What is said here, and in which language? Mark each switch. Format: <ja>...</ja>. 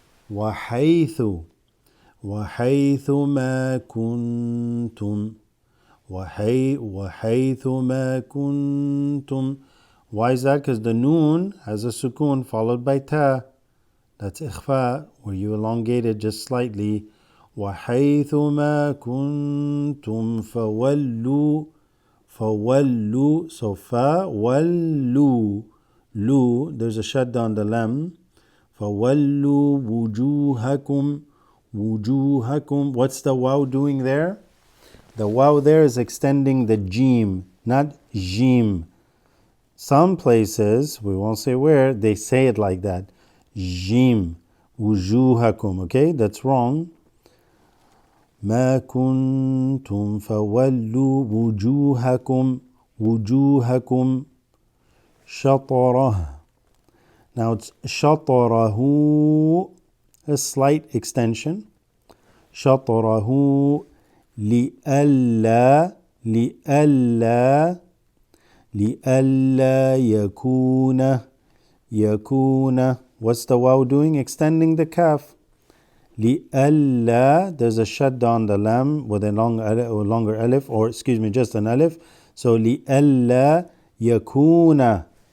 <ar>وَحَيْثُ ما كنتم وحيث ما كنتم.</ar> <en>Why is that? Because the noon has a sukoon followed by ta. That's ikhfa, where you elongate it just slightly.</en> <ar>وَحَيْثُ مَا كُنْتُمْ فَوَلُّوا.</ar> <en>So فَوَلُّوا. Lu, there's a shadda on the lam.</en> <ar>فَوَلُّوا وُجُوهَكُمْ.</ar> <en>What's the waw doing there? The waw there is extending the jim, not jim. Some places, we won't say where, they say it like that. Jim, wujuhakum. Okay, that's wrong.</en> <ar>ما كنتم فولوا وجوهكم شطره.</ar> <en>Now it's شطره, a slight extension. شطره لئلا يكون. What's the waw doing? Extending the kaf. لِأَلَّا, there's a shadda on the lam with a longer alif, or excuse me, just an alif.</en> <ar>So لِأَلَّا يَكُونَ.</ar>